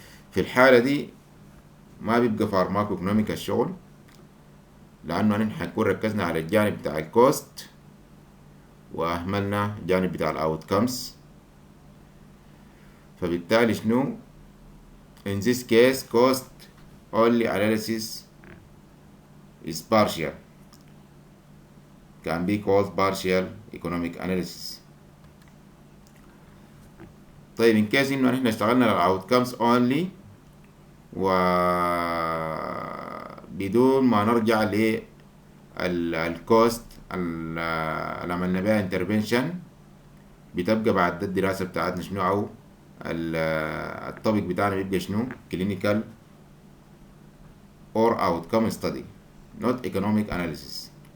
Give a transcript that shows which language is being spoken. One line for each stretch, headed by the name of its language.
Arabic: في الحالة دي ما بيبقى فارماكو ايكونوميك الشغل، لانه نحن حنكون ركزنا على الجانب بتاع الكوست واهملنا الجانب بتاع الاوتكمز. فبالتالي شنو
English: in this case cost only analysis is partial, can be called partial economic analysis.
Arabic: طيب
English: in case
Arabic: انه احنا اشتغلنا على
English: outcomes only
Arabic: وبدون ما نرجع للكوست اللي عملنا بها intervention، بتبقى بعد الدراسة بتاعتنا شنو او الطبق بتاعنا بيبقى شنو
English: clinical or outcome study not economic analysis.